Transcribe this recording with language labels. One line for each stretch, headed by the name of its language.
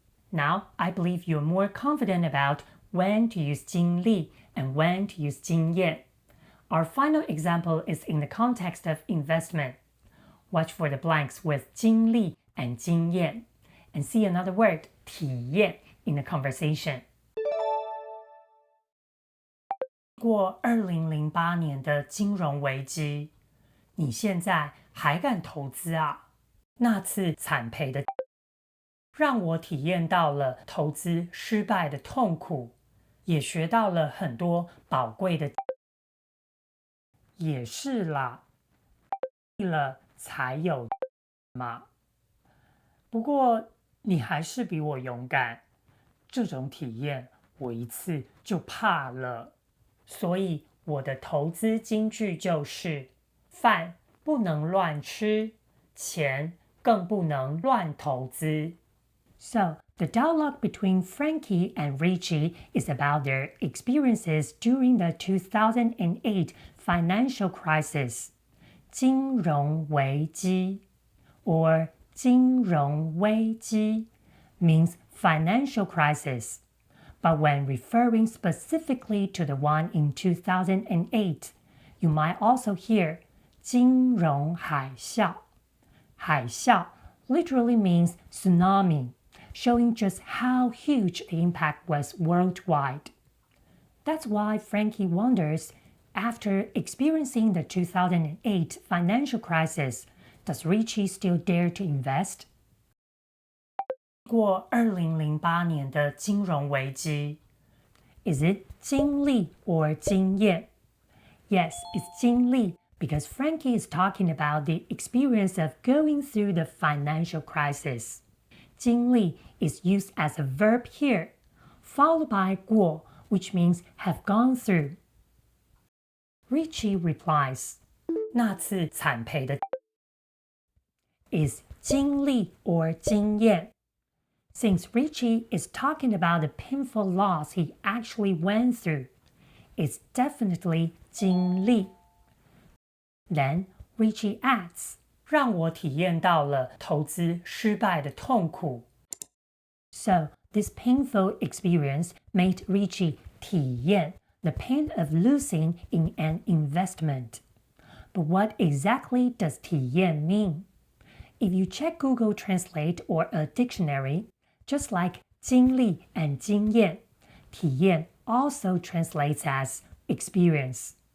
English: Now, I believe you're more confident about when to use 经历 and when to use 经验. Our final example is in the context of investment. Watch for the blanks with 经历 and 经验, and see another word, 体验, in the conversation.
Chinese: 过2008年的金融危机，你现在还敢投资啊？那次惨赔的让我体验到了投资失败的痛苦，也学到了很多宝贵的也是啦，了才有嘛。不过你还是比我勇敢，这种体验我一次就怕了。所以我的投资金句就是饭不能乱吃，钱更不能乱投资。
English: So, the dialogue between Frankie and Richie is about their experiences during the 2008 financial crisis, 金融危机 or 金融危机 means financial crisis. But when referring specifically to the one in 2008, you might also hear 金融海啸. 海啸 literally means tsunami, showing just how huge the impact was worldwide. That's why Frankie wonders, after experiencing the 2008 financial crisis, does Richie still dare to invest?
Chinese: 过2008年的金融危机
English: Is it 经历 or 经验? Yes, it's 经历 because Frankie is talking about the experience of going through the financial crisis. 经历 is used as a verb here, followed by 过, which means have gone through. Richie replies,
Chinese: 那次惨赔的
English: is 经历 or 经验. Since Richie is talking about the painful loss he actually went through, it's definitely 经历. Then Richie adds,
Chinese: 让我体验到了投资失败的痛苦.
English: So this painful experience made Richie 体验 the pain of losing in an investment. But what exactly does 体验 mean? If you check Google Translate or a dictionary, just like 经历 and 经验, 体验 also translates as experience.